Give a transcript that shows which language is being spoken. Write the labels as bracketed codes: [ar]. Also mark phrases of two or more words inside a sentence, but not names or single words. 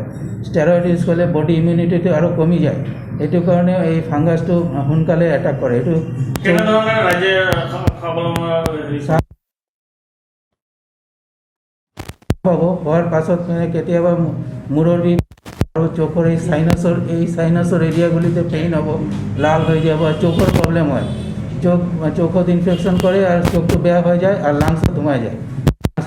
[as] ষ্টেৰইড ইউজ কৰিলে [en] body immunity [as] আৰু কমি যায়, এইটো কাৰণে এই ফাংগাছটো সোনকালে এটাক কৰে। এইটো হ'ব হোৱাৰ পাছত মানে কেতিয়াবা মূৰৰ বিষ আৰু চকুৰ এই [en] sinus areas [as] পেইন হ'ব, [bn] লাল হয়ে যাব, আর চোখের প্রবলেম হয়, চোখত ইনফেকশন করে আর চোখটো বেয়া হয়ে যায় আর লাংসে ধোঁয়া যায়।